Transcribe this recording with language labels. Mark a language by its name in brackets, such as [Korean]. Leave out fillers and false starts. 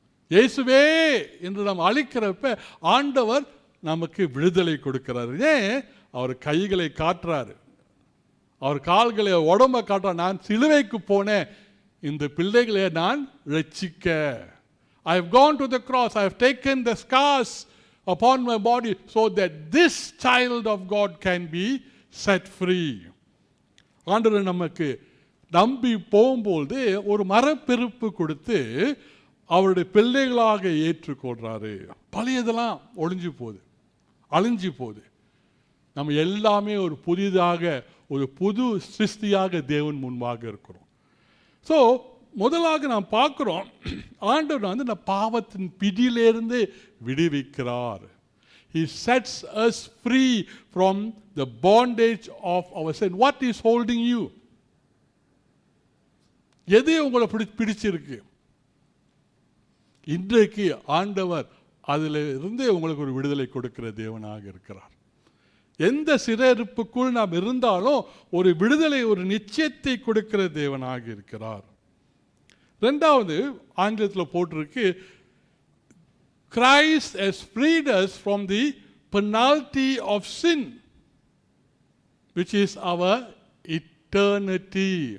[Tamil] இயேசுவே என்று நாம் அழைக்கிறப்ப ஆண்டவர் நமக்கு விடுதலை கொடுக்கிறாரு. ஏன்? அவர் கைகளை காட்டுறாரு, அவர் கால்களை, உடம்பை காட்டுறார். நான் சிலுவைக்கு போனேன், இந்த பிள்ளைகளை நான் ரட்சிக்க. [English] I have gone to the cross, I have taken the scars upon my body so that this child of God can be set free. [Tamil] ஆண்டவர் நமக்கு நம்பி போகும்போது ஒரு மரப்பெருப்பு கொடுத்து அவருடைய பிள்ளைகளாக ஏற்றுக்கொள்றாரு. பழையதெல்லாம் ஒழிஞ்சு போகுது, அழிஞ்சு போகுது. நம்ம எல்லாமே ஒரு புதிதாக, ஒரு புது சிருஷ்டியாக தேவன் முன்பாக இருக்கிறோம். ஸோ முதலாக நாம் பார்க்குறோம், ஆண்டவர் வந்து இந்த பாவத்தின் பிடியிலிருந்து விடுவிக்கிறார். [English] He sets us free from the bondage of our sin. What is holding you? [Tamil] எது உங்களை பிடிச்சிருக்கு? இன்றைக்கு ஆண்டவர் அதில் இருந்து உங்களுக்கு ஒரு விடுதலை கொடுக்கிற தேவனாக இருக்கிறார். எந்த சிறையிருப்புக்குள் நாம் இருந்தாலும் ஒரு விடுதலை, ஒரு நிச்சயத்தை கொடுக்கிற தேவனாக இருக்கிறார். ரெண்டாவது ஆங்கிலத்தில் போட்டிருக்கு, [English] Christ has freed us from the penalty of sin, which is our eternity.